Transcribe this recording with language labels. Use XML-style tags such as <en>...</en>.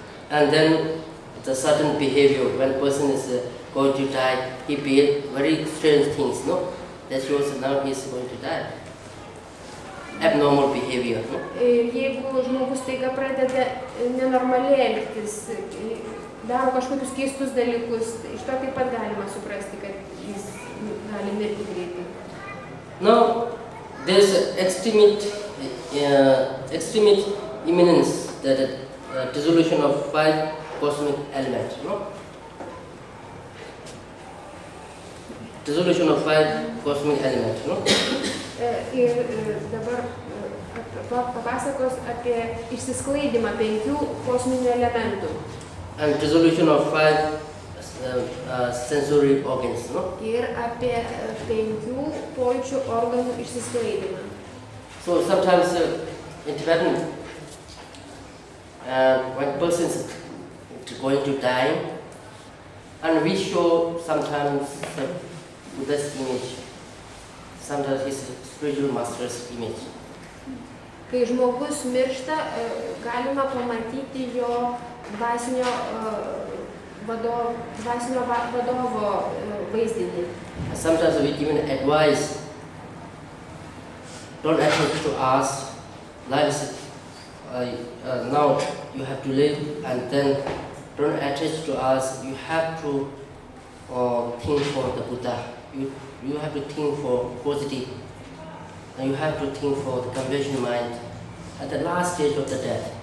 <en>And then the certain behavior, when person is going to die, he behave very strange things, that shows now he is going to die. Abnormal behavior.</en> <lt>Ir jeigu žmogus taiga pradeda nenormaliai elgtis, daro kažkokius keistus dalykus, iš to taip pat galima suprasti, kad jis gali mirti greitai.</lt> <en>Now, there is extreme imminence, that dissolution of 5 cosmic elements. Dissolution of 5 cosmic elements.</en> <lt>Ir dabar papasakos apie išsisklaidimą 5 kosminių elementų.</lt> <en>And dissolution of 5 sensory organs.</en> <lt>Ir apie 5 pojūčių organų išsisklaidimą.</lt> <en>So sometimes in Tibetan, when a person is going to die, and we show sometimes Buddha's image, sometimes his spiritual master's image.</en> <lt>Kai žmogus miršta, galima pamatyti jo dvasinio vadovo vaizdinį.</lt> <en>Sometimes we give an advice, don't attach to us, life now you have to live, and then don't attach to us, you have to think for the Buddha, you have to think for positive, and you have to think for the compassion mind at the last stage of the death.</en>